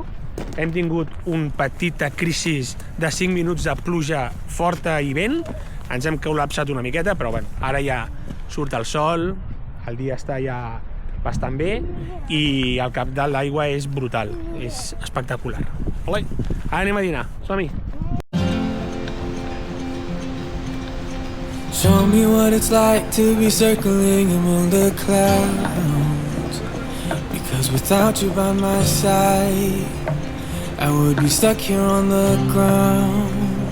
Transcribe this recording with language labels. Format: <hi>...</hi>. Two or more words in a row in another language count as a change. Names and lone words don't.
<ca>Hem tingut un petita crisi de 5 minuts de pluja forta i vent, ens hem col·lapsat una miqueta, però bueno, ara ja surt el sol, el dia està ja bastant bé i el cap de l'aigua és brutal, és espectacular. Ara anem a dinar, som-hi!</ca> <en>Show me what it's like to be circling among the clouds. Because without you by my side, I would be stuck here on the ground.</en>